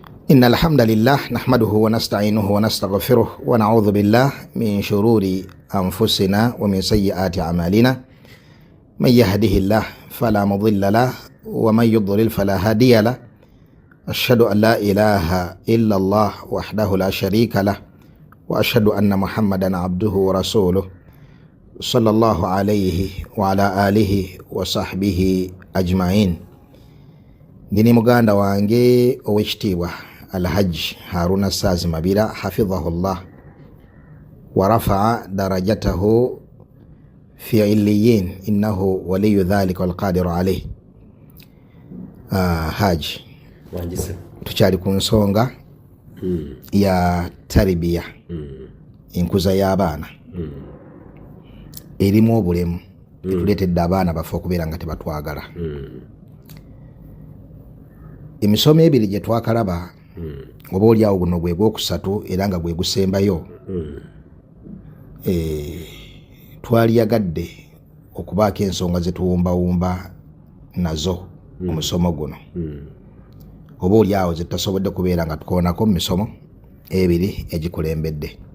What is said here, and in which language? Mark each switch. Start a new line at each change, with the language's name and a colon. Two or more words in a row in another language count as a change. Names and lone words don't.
Arabic: إن الحمد لله نحمده ونستعينه ونستغفره ونعوذ بالله من شرور أنفسنا ومن سيئات أعمالنا من يهده الله فلا مضل له ومن يضلل فلا هادي له أشهد أن لا إله إلا الله وحده لا شريك له وأشهد أن محمدا عبده ورسوله صلى الله عليه وعلى آله وصحبه أجمعين.
Ganda: Ndini muganda wange owekitiibwa Alhaji Haruna Saazi Mabira
Arabic: حفظه الله ورفع درجته في عليين إنه ولي ذلك والقادر عليه.
Ganda: Haji tukyali ku nsonga ya taribiya enkuza y'abaana erimu obulemu tuleetedde abaana bafe okubeera nga tebatwagala. Emisomo ebiri gye twakalaba oba oliawo guno gwe gwokusatu era nga gwe gusembayo twaliyagadde okubaako ensonga zetuwumbawumba nazo omusomo guno oba oliawo zetutasobodde kubeera nga tukoonako mu misomo ebiri egikulembedde.